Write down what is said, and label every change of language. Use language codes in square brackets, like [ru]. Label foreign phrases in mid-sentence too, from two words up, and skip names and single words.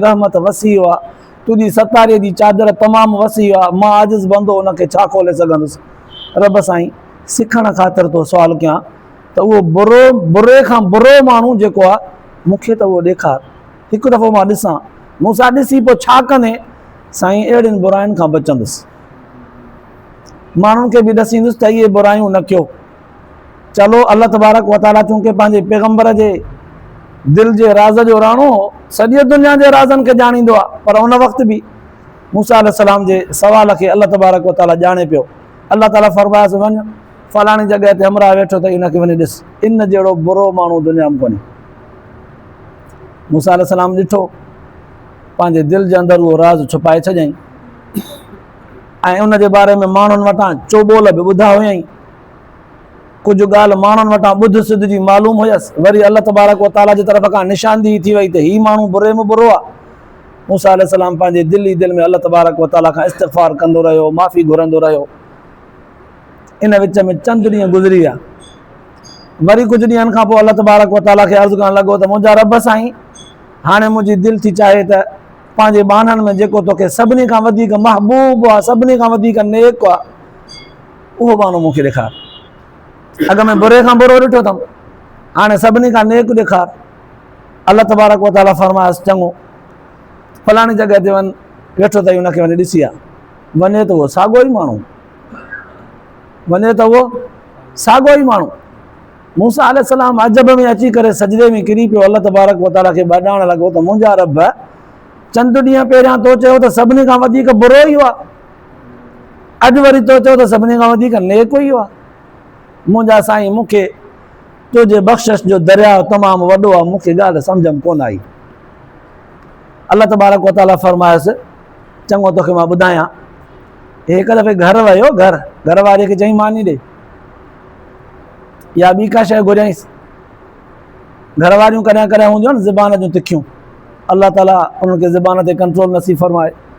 [sd] रहमत वसी आहे तुंहिंजी सतारीअ जी चादर तमामु वसी आहे मां आजिज़ बंदो उनखे छा खोले सघंदुसि रब साईं सिखण ख़ातिर तो सुवालु कयां त उहो बुरे खां बुरो माण्हू जेको आहे मूंखे त उहो ॾेखार हिकु दफ़ो मां ॾिसां मूंसां ॾिसी पोइ छा कंदे साईं अहिड़ियुनि बुराइनि खां बचंदुसि, माण्हुनि खे बि ॾसींदुसि त इहे बुरायूं न कयो। चलो [ar] الله تبارك وتعالى [sd] चूंकि पंहिंजे पैगम्बर जे दिलि जे राज़ जो राणो सॼी दुनिया जे राज़नि खे ॼाणींदो आहे, पर उन वक़्तु बि मूसा अलैहिस्सलाम जे सवाल खे [ar] الله تبارك وتعالى [sd] ॼाणे पियो। अल्लाह ताला फरमायसि वञ फलाणी जॻह ते हमरा वेठो अथई, हिनखे वञी ॾिस, इन जहिड़ो बुरो माण्हू दुनिया में कोन्हे। मूसा अलैहिस्सलाम ॾिठो, पंहिंजे दिलि जे अंदरि उहो राज़ छुपाए छॾियईं ऐं उन जे बारे में माण्हुनि वटां चोॿोल बि ॿुधा हुयईं। कुझु ॻाल्हि माण्हुनि वटां ॿुध सिध जी मालूम हुयसि, वरी [ar] الله تبارك وتعالى [sd] जी तरफ़ खां निशानदी थी वई त हीउ माण्हू बुरे में बुरो आहे। मूसा अलैहिस्सलाम पंहिंजे दिलि में [ar] الله تبارك وتعالى [sd] खां इस्तिग़फ़ार कंदो रहियो, माफ़ी घुरंदो रहियो। इन विच में चंद ॾींहं गुज़री विया। वरी कुझु ॾींहंनि खां पोइ [ar] الله تبارك وتعالى [sd] खे अर्ज़ु करणु लॻो त मुंहिंजा रब साईं, हाणे मुंहिंजी दिलि थी चाहे त पंहिंजे ॿाननि में जेको तोखे सभिनी खां वधीक महबूब आहे, सभिनी खां वधीक नेक आहे, उहो माण्हू मूंखे ॾेखार। अॻ में बुरे खां बुरो ॾिठो अथमि, हाणे सभिनी खां नेक ॾेखार। [ar] الله تبارك وتعالى [sd] फरमायसि चङो, फलाणी जॻह ते वञ, वेठो अथई, हुनखे वञी ॾिसी आ। वञे त उहो साॻियो ई माण्हू, वञे त उहो साॻियो ई माण्हू। मूसा अलैहिस्सलाम अजब में अची करे सजदे में किरी पियो, [ar] الله تبارك وتعالى [sd] खे ॿॾाइण लॻो त मुंहिंजा रब, चंद ॾींहं पहिरियां तो चयो त सभिनी खां वधीक बुरो ई हुआ, अॼु वरी तो चयो त सभिनी खां वधीक नेक ई हुआ। मुंहिंजा साईं, मूंखे तुंहिंजे बख़्शिश जो दरिया तमामु वॾो आहे, मूंखे ॻाल्हि सम्झ में कोन आई। [ar] الله تبارك وتعالى [sd] फरमायसि चङो, तोखे मां ॿुधायां। हिकु दफ़े घर वियो, घर वारीअ खे चई मानी ॾे या ॿी का शइ घुरियईंसि। घर वारियूं कॾहिं कॾहिं हूंदियूं आहिनि ज़बान जूं तिखियूं, अल्लाह ताला उन्हनि खे ज़बान ते कंट्रोल नसीब फरमाए।